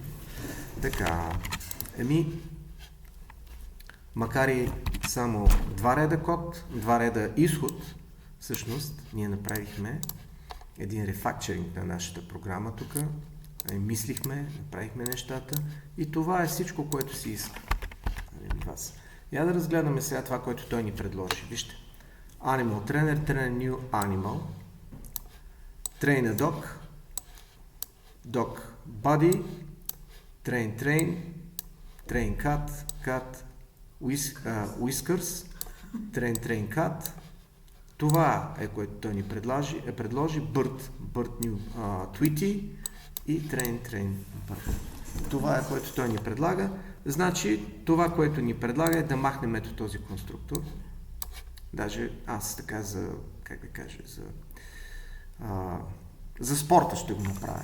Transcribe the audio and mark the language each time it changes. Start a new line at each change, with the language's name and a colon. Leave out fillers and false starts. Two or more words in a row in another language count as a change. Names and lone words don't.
Bulgarian: Така, макар и само 2 реда код, 2 реда изход, всъщност ние направихме един рефакчеринг на нашата програма тук. Мислихме, направихме нещата и това е всичко, което си иска. Я да разгледаме сега това, което той ни предложи. Вижте.
English: Animal Trainer, Train New Animal, Train a Dog, Dog Body, Train Train, Train Cat, Cat Whiskers, Train Cat.
Bulgarian: Това е, което той ни предложи.
English: Bird New Tweety и Train Bird.
Bulgarian: Това е, което той ни предлага. Значи, това, което ни предлага е да махнем ето този конструктор. Даже аз така за спорта ще го направя.